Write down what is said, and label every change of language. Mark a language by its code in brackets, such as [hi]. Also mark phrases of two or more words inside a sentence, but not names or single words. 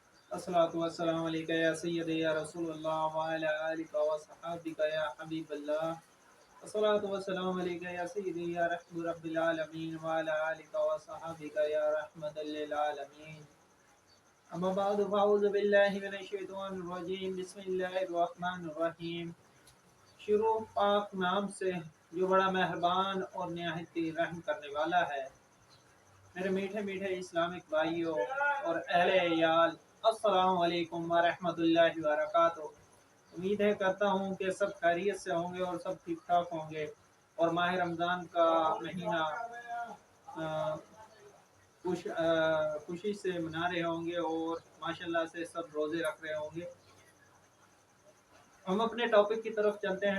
[ar] الصلاة والسلام عليك يا سيدي يا رسول الله وعلى آلك وصحبك يا حبيب الله. الصلاة والسلام عليك يا سيدي يا رحمة رب العالمين وعلى آلك وصحبك يا رحمة للعالمين. أما بعد فأعوذ بالله من الشيطان الرجيم. بسم الله الرحمن الرحيم. [hi] शुरू पाक नाम से जो बड़ा मेहरबान और निहायत ही रहम करने वाला है। मेरे मीठे मीठे इस्लामिक भाइयों और अहले याल, [ar] السلام عليكم ورحمة الله وبركاته. [hi] उम्मीद है करता हूँ कि सब खैरियत से होंगे और सब ठीक ठाक होंगे और माह रमज़ान का महीना अ, खुशी से मना रहे होंगे और माशाल्लाह से सब रोज़े रख रहे होंगे। हम अपने टॉपिक की तरफ चलते हैं।